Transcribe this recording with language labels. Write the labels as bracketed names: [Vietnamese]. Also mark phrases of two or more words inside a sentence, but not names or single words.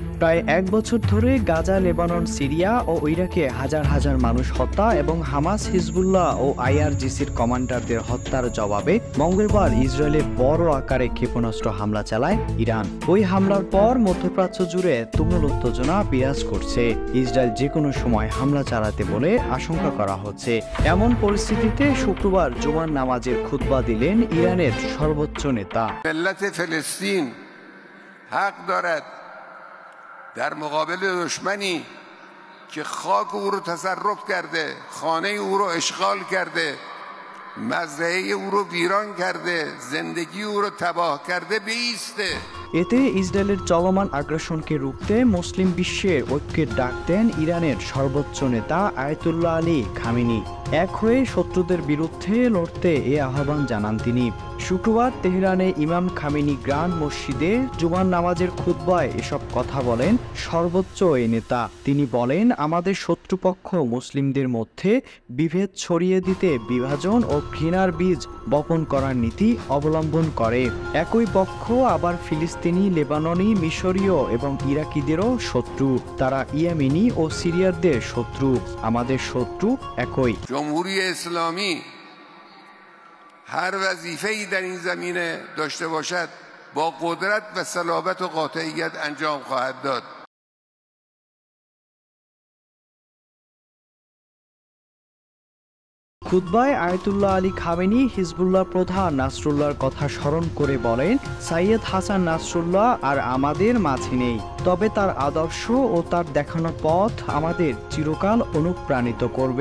[Bangla] প্রায় ১ বছর ধরে গাজা, লেবানন, সিরিয়া ও ইরাকে হাজার হাজার মানুষ হত্যা এবং হামাস, হিজবুল্লাহ ও আইআরজিসির কমান্ডারদের হত্যার জবাবে মঙ্গলবার ইসরায়েলে বড় আকারে ক্ষেপণাস্ত্র হামলা চালায় ইরান। ওই হামলার পর মধ্যপ্রাচ্য জুড়ে তুমুল উত্তেজনা বিরাজ করছে। ইসরায়েল যে কোনো সময় হামলা চালাতে বলে আশঙ্কা করা হচ্ছে। এমন পরিস্থিতিতে শুক্রবার জুমার নামাজের খুতবা দিলেন ইরানের সর্বোচ্চ নেতা। [Persian] ملت فلسطین حق دارد در مقابل دشمنی که خاک او رو تصرف کرده، خانه او رو اشغال کرده، مزرعه او رو ویران کرده، زندگی او رو تباه کرده بایسته। [Bangla] এতে ইসরায়েলের চলমান আগ্রাসনকে রুখতে মুসলিম বিশ্বের ঐক্যের ডাক দেন ইরানের সর্বোচ্চ নেতা আয়াতুল্লাহ আলী খামেনি। এক হয়ে শত্রুদের বিরুদ্ধে লড়তে এ আহ্বান জানান তিনি। শুক্রবার তেহরানে ইমাম খামেনি গ্রান্ড মসজিদে জুমার নামাজের খুতবায় এসব কথা বলেন সর্বোচ্চ এই নেতা। তিনি বলেন, আমাদের শত্রুপক্ষ মুসলিমদের মধ্যে বিভেদ ছড়িয়ে দিতে বিভাজন ও ঘৃণার বীজ বপন করার নীতি অবলম্বন করে। একই পক্ষ আবার ফিলিস্তিনি, লেবাননি, মিশরীয় এবং ইরাকিদেরও শত্রু। তারা ইয়েমেনি ও সিরিয়ারদের শত্রু। আমাদের শত্রু একই। [Persian] جمهوری اسلامی هر وظیفه‌ای در این زمینه داشته باشد با قدرت و صلابت و قاطعیت انجام خواهد داد। [Bangla] খুতবায় আয়াতুল্লাহ আলী খামেনি হিজবুল্লাহ প্রধান নাসরুল্লাহর কথা স্মরণ করে বলেন, সাইয়েদ হাসান নাসরুল্লাহ আর আমাদের মাঝে নেই, তবে তার আদর্শ ও তার দেখানো পথ আমাদের চিরকাল অনুপ্রাণিত করবে।